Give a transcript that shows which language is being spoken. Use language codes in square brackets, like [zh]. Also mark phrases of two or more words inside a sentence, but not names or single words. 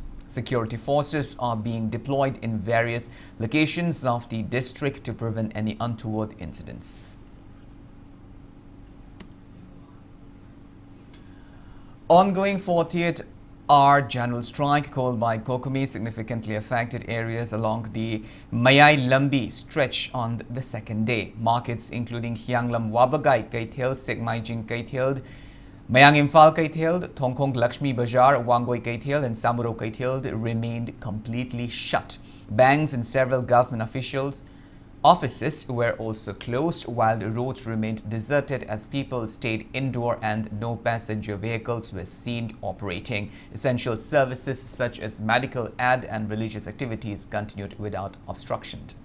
[en] Security forces are being deployed in various locations of the district to prevent any untoward incidents. Ongoing 40th-hour general strike called by Kokomi significantly affected areas along the Mayai Lambi stretch on the second day. Markets including Hyanglam Wabagai Kaithel, Sekmaijing Kaithel, Mayang Imphal Kaithel, Thongkong Lakshmi Bazaar, Wangoi Kaithel and Samuro Kaithel remained completely shut. Banks and several government offices were also closed while the roads remained deserted as people stayed indoor and no passenger vehicles were seen operating. Essential services such as medical, and religious activities continued without obstruction.